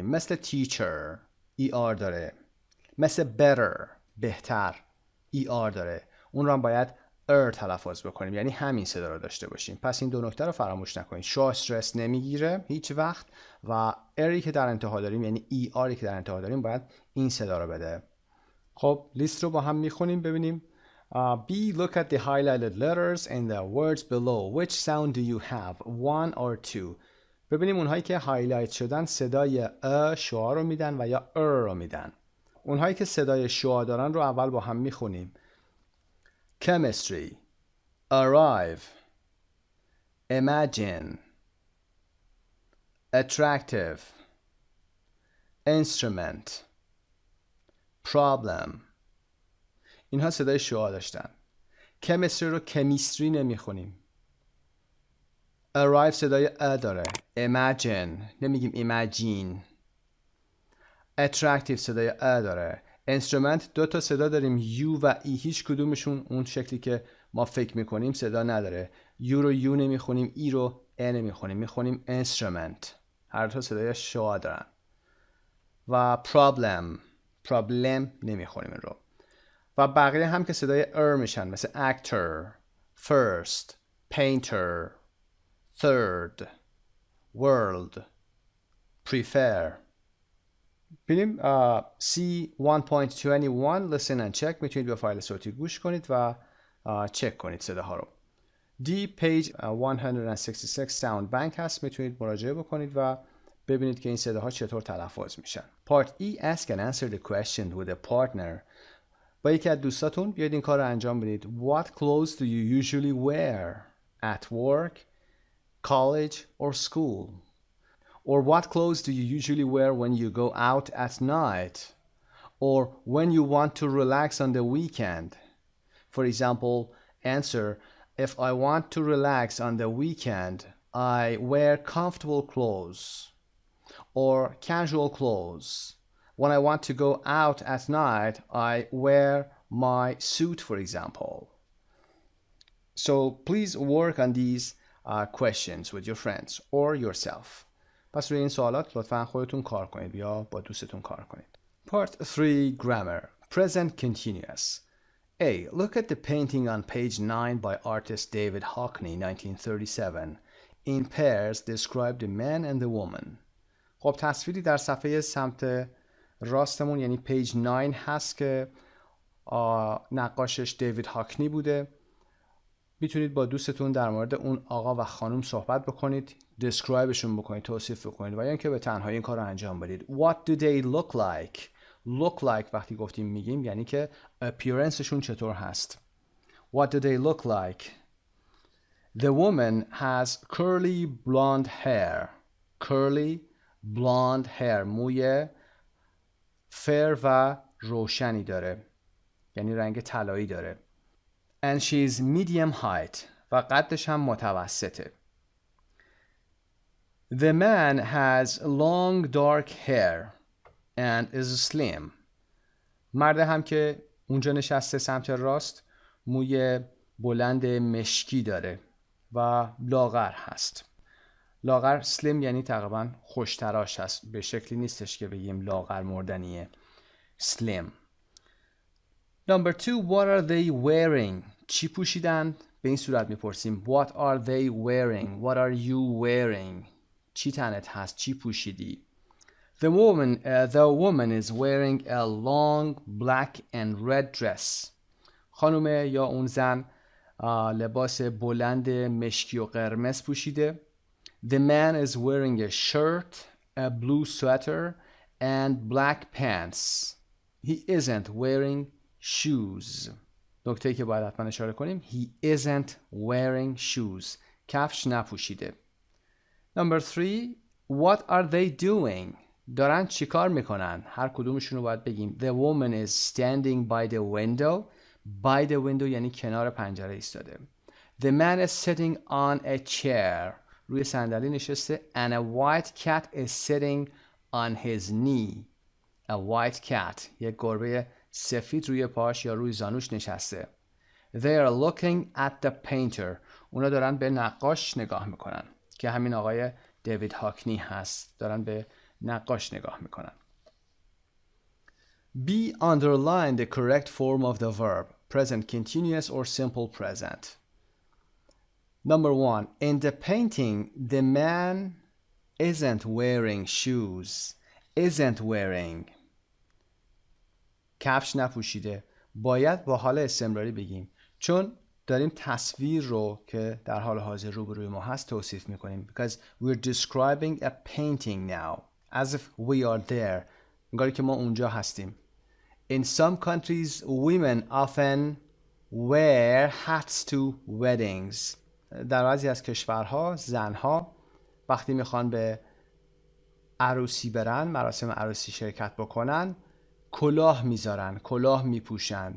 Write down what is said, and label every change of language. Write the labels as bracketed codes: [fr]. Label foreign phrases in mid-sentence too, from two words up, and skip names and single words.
[fa] مثل teacher داره. مثل better بهتر داره. اون رو هم باید تلفظ بکنیم، یعنی همین صدا رو داشته باشیم. پس این دو نکته رو فراموش نکنید. شعاع استرس نمیگیره هیچ وقت و اری که در انتها داریم یعنی ای آری که در انتها داریم باید این صدا رو بده. خب لیست رو با هم میخونیم ببینیم. [en] B. Look at the highlighted letters and the words below. Which sound do you have? One or two. [fa] ببینیم اونهایی که هایلایت شدن صدای شعا رو میدن و یا رو میدن. اونهایی که صدای شعا دارن رو اول با هم میخونیم. [en] Chemistry, arrive, imagine, attractive, instrument, problem. [fa] اینها صدای شعا داشتن. chemistry رو کمیستری نمیخونیم. arrive صدای داره. imagine نمیگیم imagine. attractive صدای داره. instrument دو تا صدا داریم U و E، هیچ کدومشون اون شکلی که ما فکر میکنیم صدا نداره. U رو U نمیخونیم، E رو E نمیخونیم، میخونیم instrument. هر تا صدای شعا دارن. و problem نمیخونیم این رو. و بقیه هم که صدای میشن مثل [en] actor, first, painter, third, world, prefer. ببینیم C1.21 listen and check. [fa] میتونید به فایل صوتی گوش کنید و چک کنید صداها رو. [en] D page 166 sound bank هست. [fa] میتونید مراجعه بکنید و ببینید که این صداها چطور تلفظ میشن. [en] Part E ask and answer the question with a partner. [fa] با یکی از دوستاتون بیاید این کار رو انجام بدید. [en] What clothes do you usually wear at work, college or school? Or what clothes do you usually wear when you go out at night? Or when you want to relax on the weekend? For example, answer, if I want to relax on the weekend, I wear comfortable clothes or casual clothes. When I want to go out at night, I wear my suit, for example. So please work on these questions with your friends or yourself. [fa] پس روی این سوالات لطفاً خودتون کار کنید یا با دوستتون کار کنید. [en] Part 3 Grammar. Present Continuous. A. Look at the painting on page 9 by artist David Hockney, 1937. In pairs, describe the man and the woman. [fa] خب تصویری در صفحه سمت راستمون یعنی پیج 9 هست که نقاشش دیوید هاکنی بوده. میتونید با دوستتون در مورد اون آقا و خانم صحبت بکنید، describeشون بکنید، توصیف بکنید و یا اینکه به تنهایی این کار رو انجام بدید. [en] What do they look like? Look like [fa] وقتی گفتیم میگیم یعنی که appearanceشون چطور هست. [en] What do they look like? The woman has curly blonde hair. Curly blonde hair. [fa] موی فر و روشنی داره یعنی رنگ طلایی داره. [en] And she is medium height [fa] و قدش هم متوسطه. [en] The man has long dark hair and is slim. [fa] مرد هم که اونجا نشسته سمت راست موی بلند مشکی داره و لاغر هست. لاغر slim یعنی تقریبا خوشتراش هست، به شکلی نیستش که بگیم لاغر مردنیه. slim. [en] Number 2, what are they wearing? [fa] چی پوشیدن؟ به این صورت میپرسیم. [en] What are they wearing? What are you wearing? [fa] چی تنت هست؟ چی پوشیدی؟ [en] The woman is wearing a long black and red dress. [fa] خانم یا اون زن لباس بلند مشکی و قرمز پوشیده. [en] The man is wearing a shirt, a blue sweater and black pants. He isn't wearing shoes. [fa] نکته‌ای که باید حتما اشاره کنیم. [en] He isn't wearing shoes. [fa] کفش نپوشیده. [en] Number 3. What are they doing? [fa] دارن چی کار میکنن؟ هر کدومشون رو باید بگیم. [en] The woman is standing by the window. By the window [fa] یعنی کنار پنجره ایستاده. [en] The man is sitting on a chair. [fa] روی صندلی نشسته. [en] And a white cat is sitting on his knee. A white cat. [fa] یک گربه سفید روی پاش یا روی زانوش نشسته. [en] They are looking at the painter. [fa] اونا دارن به نقاش نگاه میکنن که همین آقای دیوید هاکنی هست. دارن به نقاش نگاه میکنن. B. [en] Underline the correct form of the verb. Present continuous or simple present. Number 1. In the painting, the man isn't wearing shoes. isn't wearing. [fa] کفش نپوشیده. باید با حال استمراری بگیم چون داریم تصویر رو که در حال حاضر روبروی ما هست توصیف میکنیم. [en] Because we're describing a painting now as if we are there. [fa] انگاری که ما اونجا هستیم. [en] In some countries women often wear hats to weddings. [fa] در بعضی از کشورها زنها وقتی میخوان به عروسی برن، مراسم عروسی شرکت بکنن، کلاه میذارن، کلاه میپوشن.